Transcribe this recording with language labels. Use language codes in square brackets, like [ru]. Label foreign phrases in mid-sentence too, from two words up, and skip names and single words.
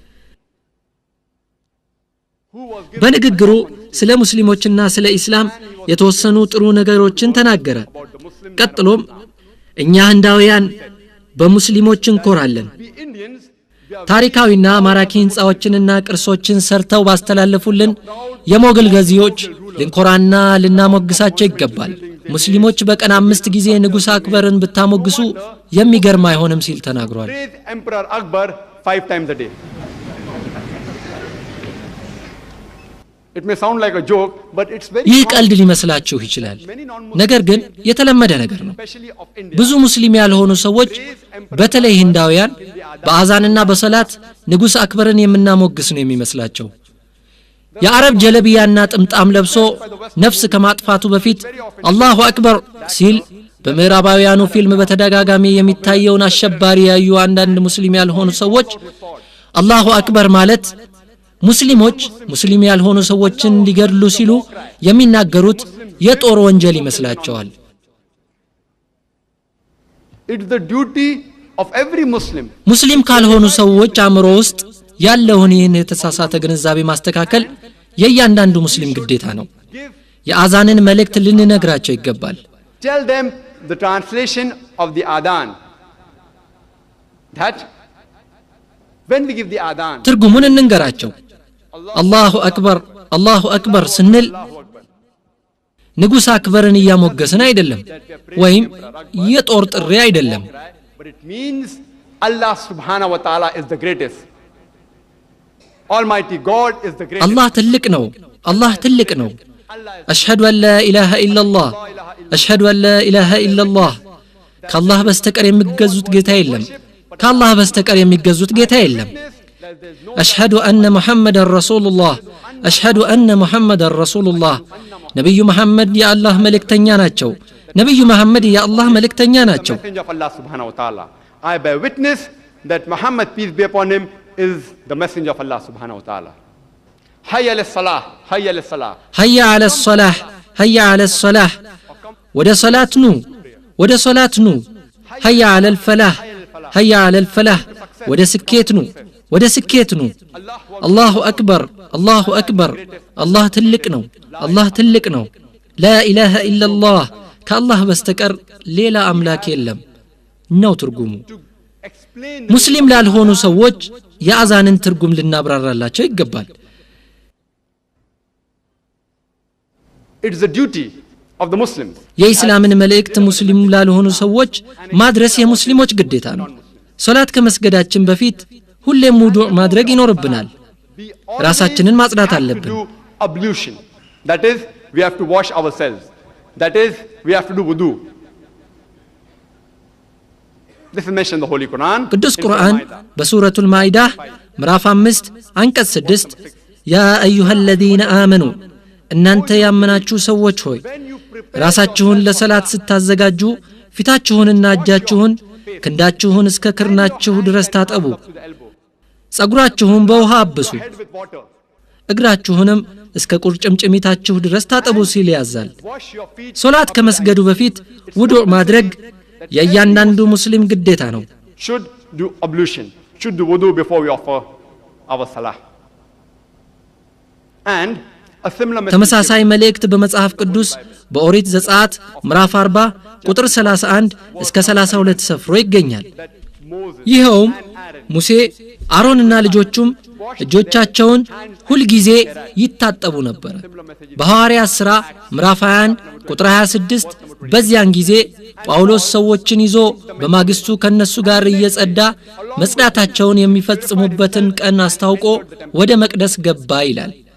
[am] በንግግሩ ስለ ሙስሊሞችና ስለ ኢስላም የተወሰኑ ጥሩ ነገሮችን ተናገረ። ቀጥሎም እኛ ህንዳውያን በሙስሊሞች እንኮራለን። ታሪካዊና ማራኪ ህንጻዎችንና ቅርሶችን ሰርተው ባስተላለፉልን የሞገል ገዢዎች ልንኮራና ልናሞግሳቸው ይገባል። ሙስሊሞች በቀን 5 ጊዜ ንጉስ አክበርን ብታሞግሱ የሚገርም አይሆንም ሲል ተናግሯል። [en] praise Emperor Akbar 5 times a day. It may sound like a joke, but it's very [am] ይህ ቀልድ ሊመስላችሁ ይችላል፣ ነገር ግን የተለመደ ነገር ነው። ብዙ ሙስሊም ያልሆኑ ሰዎች በተለይ ህንዳውያን በአዛንና በሰላት ንጉስ አክበርን የምናሞግስ ነው የሚመስላቸው። የአረብ ጀለቢያና ጥምጣም ለብሶ ነፍስ ከማጥፋቱ በፊት [ar] الله أكبر [am] ሲል በምዕራባውያኑ ፊልም በተደጋጋሚ የሚታየውን አሸባሪ ያዩ አንዳንድ ሙስሊም ያልሆኑ ሰዎች [ar] الله أكبر [am] ማለት ሙስሊሞች ሙስሊም ያልሆኑ ሰዎችን ሊገድሉ ሲሉ የሚናገሩት የጦር ወንጀል ይመስላቸዋል። [en] It's the duty of every Muslim. [am] ሙስሊም ካልሆኑ ሰዎች አእምሮ ውስጥ ያለውን ይህን የተሳሳተ ግንዛቤ ማስተካከል የእያንዳንዱ ሙስሊም ግዴታ ነው። የአዛንን መልእክት ልንነግራቸው ይገባል። [en] Tell them the translation of the adhan. That when we give the adhan, [am] ትርጉሙን እንንገራቸው። [ar] الله أكبر الله أكبر [am] ስንል ንጉስ አክበርን እያሞገስን አይደለም፣ ወይም የጦር ጥሪ አይደለም። [en] but it means [ar] الله سبحانه وتعالى [en] is the greatest. Almighty God is the greatest. [am] አላህ ትልቅ ነው፣ አላህ ትልቅ ነው። [ar] أشهد أن لا إله إلا الله أشهد أن لا إله إلا الله [am] ከአላህ በስተቀር የሚገዙት ጌታ የለም፣ ከአላህ በስተቀር የሚገዙት ጌታ የለም። [ar] أشهد أن محمدا رسول الله أشهد أن محمدا رسول الله [am] ነብዩ መሐመድ የአላህ መልእክተኛ ናቸው፣ ነብዩ መሐመድ የአላህ መልእክተኛ ናቸው። [en] Messenger of [ar] الله سبحانه وتعالى. [en] I bear witness that Muhammad, peace be upon him, is the messenger of [ar] الله سبحانه وتعالى. حي على الصلاة، حي على الصلاة. حي على الصلاة حي على الصلاة [am] ወደ ሰላት ኑ ወደ ሰላት ኑ። [ar] حي على الفلاح حي على الفلاح [am] ወደ ስኬት ኑ ወደ ስኬት ኑ። [ar] الله أكبر الله أكبر [am] አላህ ትልቅ ነው አላህ ትልቅ ነው። [ar] لا إله إلا الله [am] ከአላህ በስተቀር ሌላ አምላክ የለም ነው ትርጉሙ። ሙስሊም ላልሆኑ ሰዎች የአዛንን ትርጉም ልናብራራላቸው ይገባል። [en] It is the duty of the Muslims. [am] የኢስላምን መልእክት ሙስሊም ላልሆኑ ሰዎች ማድረስ የሙስሊሞች ግዴታ ነው። ሶላት ከመስገዳችን በፊት ሁሌም ውዱእ ማድረግ ይኖርብናል። ራሳችንን ማጽዳት አለብን። [en] Do ablution. That is, we have to wash ourselves. That is, we have to do wudu. This is mentioned in the Holy Quran. [am] ቅዱስ ቁርአን በሱረቱል ማኢዳ ምዕራፍ 5 አንቀጽ 6 [ar] يا أيها الذين آمنوا [am] እናንተ ያመናችሁ ሰዎች ሆይ ራሳችሁን ለሰላት ስታዘጋጁ ፊታችሁንና እጃችሁን ክንዳችሁን እስከ ክርናችሁ ድረስ ታጠቡ፣ ጸጉራችሁን በውሃ አብሱ፣ እግራችሁንም እስከ ቁርጭምጭሚታችሁ ድረስ ታጠቡ ሲል ያዛል። ሶላት ከመስገዱ በፊት ውዱእ ማድረግ የእያንዳንዱ ሙስሊም ግዴታ ነው። [en] Should do ablution. Should do wudu before we offer our salah. And a similar message. [am] ተመሳሳይ መልእክት በመጽሐፍ ቅዱስ በኦሪት ዘጸአት ምዕራፍ 40 ቁጥር 31 እስከ 32 ሰፍሮ ይገኛል። ይኸውም ሙሴ አሮንና ልጆቹም እጆቻቸውን ሁል ጊዜ ይታጠቡ ነበር። በሐዋርያት ሥራ ምዕራፍ 21 ቁጥር 26 በዚያን ጊዜ ጳውሎስ ሰዎችን ይዞ በማግስቱ ከነሱ ጋር እየጸዳ መጽዳታቸውን የሚፈጽሙበትን ቀን አስታውቆ ወደ መቅደስ ገባ ይላል።